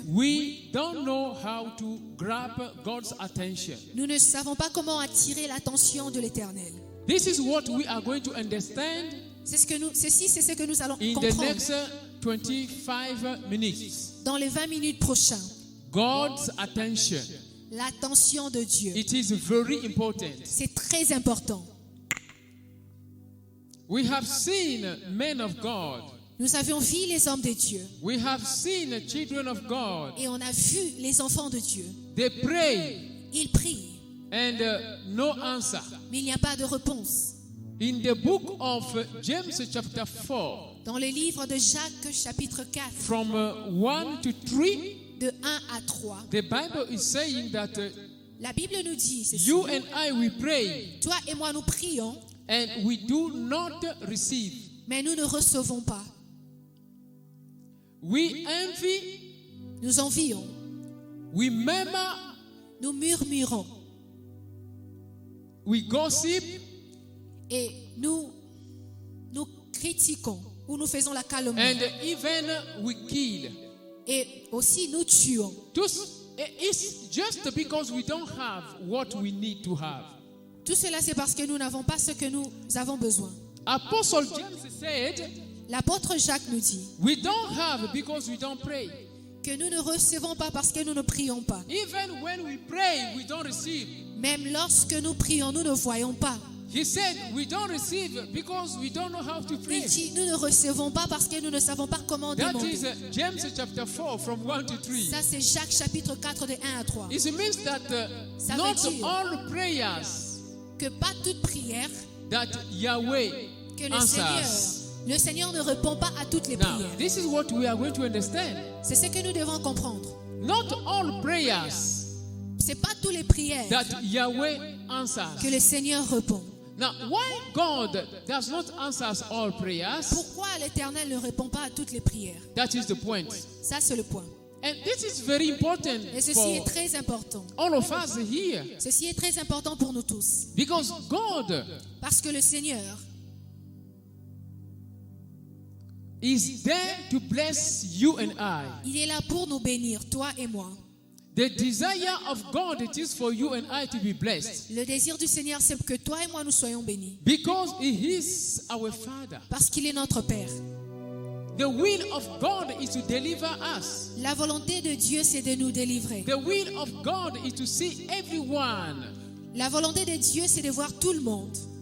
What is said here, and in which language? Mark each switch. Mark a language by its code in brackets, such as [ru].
[en] we don't know how to grab God's attention. [fr] nous ne savons pas comment attirer l'attention de l'Éternel. [en] This is what we are going to understand [fr] Ceci, c'est ce que nous allons [en] in the [fr] comprendre [en] next 25 minutes. [fr] dans les 20 minutes prochaines. [en] God's attention. [fr] L'attention de Dieu. [en] It is very important. [fr] C'est très important. [en] We have seen men of God. [fr] Nous avions vu les hommes de Dieu [en] We have seen children of God. [fr] et on a vu les enfants de Dieu. [en] They pray [fr] Ils prient, [en] and no answer. [fr] mais il n'y a pas de réponse. [en] In the book of James chapter 4, [fr] Dans le livre de Jacques chapitre 4, [en] from 1 to 3, [fr] de 1 à 3, [en] the Bible is saying that [fr] la Bible nous dit ceci. [en] you and I, we pray [fr] Toi et moi nous prions, [en] and we do not receive. [fr] mais nous ne recevons pas. [en] We envy, [fr] Nous envions, [en] we murmur, [fr] nous murmurons [en] we gossip, [fr] et nous critiquons ou nous faisons la calomnie. [en] and even we kill. [fr] Et aussi nous tuons. [en] It's just because we don't have what we need to have. [fr] Tout cela, c'est parce que nous n'avons pas ce que nous avons besoin. [en] Apostle James said, [fr] L'apôtre Jacques nous dit [en] we don't have because we don't pray. [fr] que nous ne recevons pas parce que nous ne prions pas. [en] Even when we pray, we don't receive. [fr] Même lorsque nous prions, nous ne voyons pas. [en] He said, we don't receive because we don't know how to pray. [fr] Il dit, nous ne recevons pas parce que nous ne savons pas comment [en] That [fr] demander. [en] is James chapter 4 from 1 to 3. [fr] Ça, c'est Jacques chapitre 4 de 1 à 3. [en] It means that [fr] Ça [en] not [fr] veut dire [en] all prayers [fr] que pas toute prière [en] that Yahweh [fr] que [en] answers. [fr] le Seigneur ne répond pas à toutes les [en] Now, [fr] prières. [en] this is what we are going to understand. [fr] C'est ce que nous devons comprendre. [en] Not all prayers [fr] C'est pas toutes les prières [en] that Yahweh answers. [fr] que le Seigneur répond. [en] Now, why God does not answer all prayers? [fr] Pourquoi l'Éternel ne répond pas à toutes les prières? [en] That is the point. [fr] Ça, c'est le point. [en] And this is very important [fr] Et ceci [en] for [fr] est très important. [en] all of us here. [fr] Ceci est très important pour nous tous. [en] Because God [fr] Parce que le Seigneur [en] is there to bless you and I. [fr] il est là pour nous bénir, toi et moi. [en] The desire of God it is for you and I to be blessed. [fr] Le désir du Seigneur, c'est que toi et moi, nous soyons bénis. [en] Because He is our Father. [fr] Parce qu'il est notre Père. [en] The will of God is to deliver us. [fr] La volonté de Dieu, c'est de nous délivrer. [en] The will of God is to see everyone [fr] La volonté de Dieu, c'est de voir tout le monde